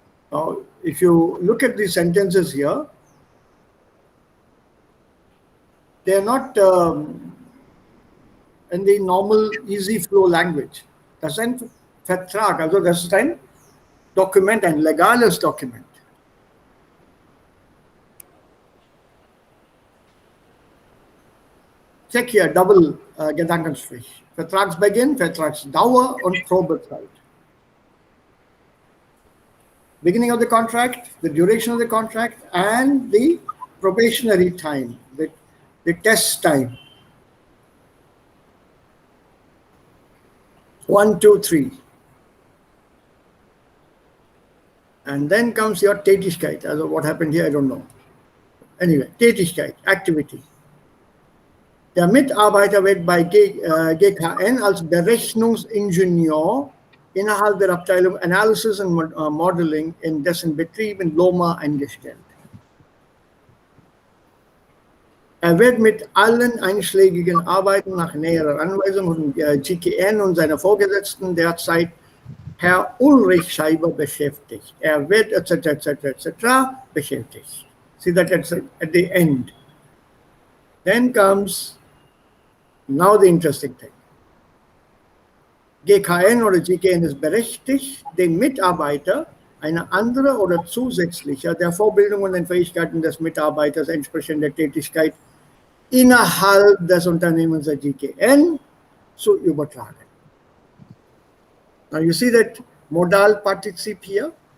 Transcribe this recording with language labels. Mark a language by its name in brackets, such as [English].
[English] Now, if you look at the sentences here, they are not in the normal easy flow language. [German] Das ist ein Vertrag, also das ist ein Dokument, ein legales Dokument. Check hier, Double Gedankenstrich. Vertragsbeginn, Vertragsdauer und Probezeit. [English] Beginning of the contract, the duration of the contract, and the probationary time, the test time. 1, 2, 3. And then comes your Tätigkeit. Also what happened here, I don't know. Anyway, Tätigkeit, Activity. [German] Der Mitarbeiter wird bei GKN als Berechnungsingenieur innerhalb der Abteilung Analysis und Modeling in dessen Betrieb in Loma eingestellt. Er wird mit allen einschlägigen Arbeiten nach näherer Anweisung von GKN und seiner Vorgesetzten derzeit Herr Ulrich Scheiber beschäftigt. Er wird etc. beschäftigt. [English] See that at the end. Then comes now the interesting thing. [German] GKN oder GKN ist berechtigt, den Mitarbeiter eine andere oder zusätzliche der Vorbildung und den Fähigkeiten des Mitarbeiters entsprechende Tätigkeit innerhalb des Unternehmens der GKN zu übertragen. [English] Now you see that modal partizip here.